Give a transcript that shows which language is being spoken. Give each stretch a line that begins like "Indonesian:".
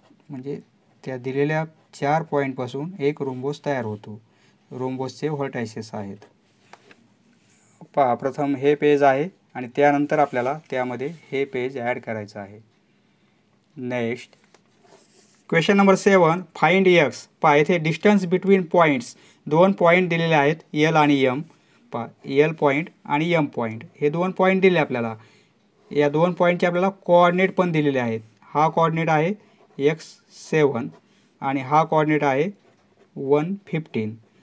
Marathi: म्हणजे त्या दिलेल्या 4 पॉईंटपासून एक रोम्बोस तयार होतो. रोम्बोसचे व्हर्टायसेस आहेत. पहा, प्रथम हे पेज आहे आणि त्यानंतर आपल्याला त्यामध्ये हे पेज ॲड करायचं आहे.
English: Next question number 7, find X.
Marathi: पहा, येथे डिस्टन्स बिटवीन पॉईंट्स 2 पॉईंट दिलेले आहेत, एल आणि एम. पहा, एल पॉईंट आणि एम पॉईंट हे 2 पॉईंट दिले आपल्याला. या 2 पॉईंटचे आपल्याला कोऑर्डिनेट पण दिलेले आहेत. हा कोऑर्डिनेट आहे x7 आणि हा कोऑर्डिनेट आहे 115.